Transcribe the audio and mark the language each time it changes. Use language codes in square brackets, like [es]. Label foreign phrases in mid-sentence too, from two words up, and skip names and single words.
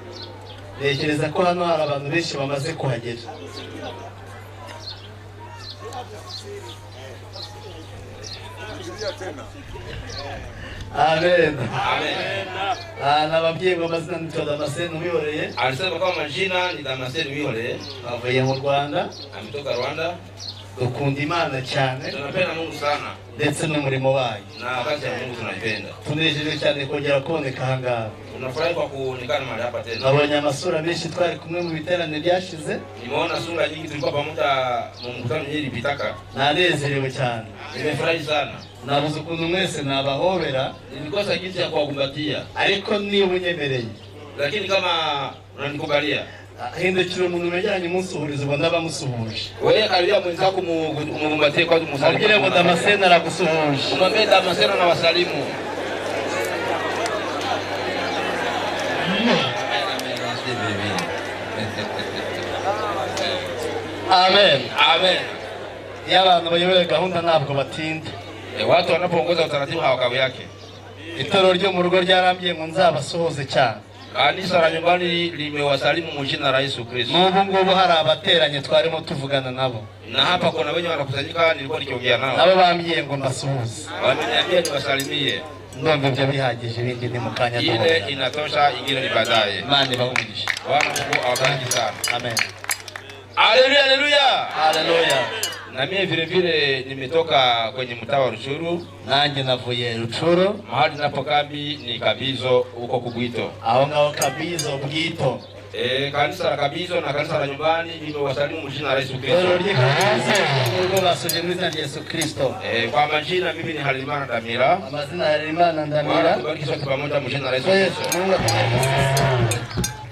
[rw] Ntekereza ko hano hari abantu benshi bamaze kuhagera. Amen. Nababwiye ngo amazina nitwa Damascene Uwihoreye. [sw] Alisema kama majina ni Damascene Uwihoreye. [rw] Avuye mu Rwanda. [sw] Ametoka Rwanda. [rw] Dukunda Imana cyane. [sw] Tunapenda Mungu sana. [rw] Ndetse n'umurimo wayo. [sw] Na kazi ya Mungu tunaipenda. [rw] Tunejeje cyane kongera kuboneka ahangaha. [sw] Tunafurahi kwa kuonekana mahali hapa tena. [rw] Nabonye amasura menshi twari kumwe mu biterane byashize. [sw] Nimeona sura nyingi tulikuwa pamoja mu mkutano iliyopita. [rw] Nanezerewe cyane. [sw] Nimefurahi sana. [rw] Nabuze ukuntu mwese nabahobera. [sw] Nilikosa jinsi ya kuwakumbatia. [rw] Ariko niba unyemereye. [sw] Lakini kama unanikubalia. [rw] Hindukira umuntu umejyanye umunsuhuriza ubwo ndabamusuhuje. [sw] Wewe karibia mwenzako mumumbatie kwa musalimu. [rw] Abwire ngo Damascene aragusuhuje. [sw] Umwambie Damascene na wasalimu. Amen. Amen. [rw] Y'abantu bayoboye gahunda ntabwo batinda. [sw] Watu wanapoongoza utaratibu hawakawi yake. [rw] Itorero ryo mu rugo ryarambye ngo nzabasuhuze cyane. [sw] Kanisa la nyumbani limewasalimu mu jina la Yesu Kristo. [rw] N'ubu ngubu hari abateranye twarimo tuvugana nabo. [sw] Na hapa kuna wenye wanakusanyika nilikuwa nikiongea nao. [rw] Nabo bambwiye ngo mbasuhuze. [sw] Wameniambia niwasalimie. [rw] Ndumva ibyo bihagije ibindi ni mu kanya [sw] ile inatosha, ingine ni baadaye. [rw] Imana ibahumugishe. [sw] Bwana Mungu awabariki sana. Amen. Haleluya, haleluya. Haleluya. Na mimi vile vile nimetoka kwenye mtaa wa Ruchuru. [rw] Nanjye navuye Ruchuru. [sw] Mahali napokambi ni Kabizo huko Kugwito. [rw] Aho ngaho Kabizo Bwito. [sw] Kanisa la Kabizo na kanisa la nyumbani nimewasalimu jina la Yesu Kristo. [rw] Mungu basuje mu izina rya Yesu Kristo. [sw] Kwa majina mimi ni Halimana Ndamira. [rw] Amazina ya Halimana Ndamira. [sw] Tubariki sote pamoja mu jina la Yesu Kristo.